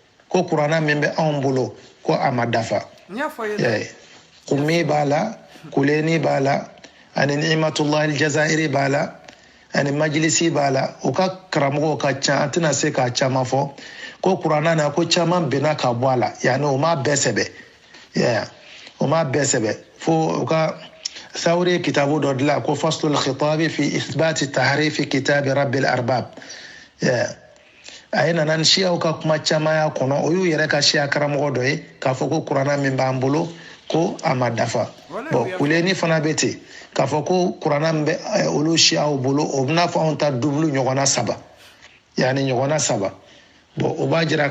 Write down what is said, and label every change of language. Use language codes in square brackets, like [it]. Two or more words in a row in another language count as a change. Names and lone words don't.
[bm] ko a ma dafa kummi b'a la kuleni b'a la ani Ni'matullah al-Jazairi b'a la ani majlisi b'a la u ka karamɔgɔw ka ca an tɛna se k'a caman fɔ ko kuranna na ko caman bɛnna ka bɔ a la yani o m'a bɛɛ sɛbɛ fo u ka Thawri kitabu dɔ dilan ko faslul khitabi fi ithbati tahrifi kitabi rabbil arbab a ye nana ni siyaw ka kuma caman y'a kɔnɔ o y'u yɛrɛ ka siya karamɔgɔ dɔ ye k'a fɔ ko kuranna min b'an bolo ko a ma dafa bon kuleni fana bɛ ten k'a fɔ ko kuranna min bɛ olu siyaw bolo o bɛna fɔ anw ta double ɲɔgɔnna 3 yani ɲɔgɔnna 3 bon o b'a jira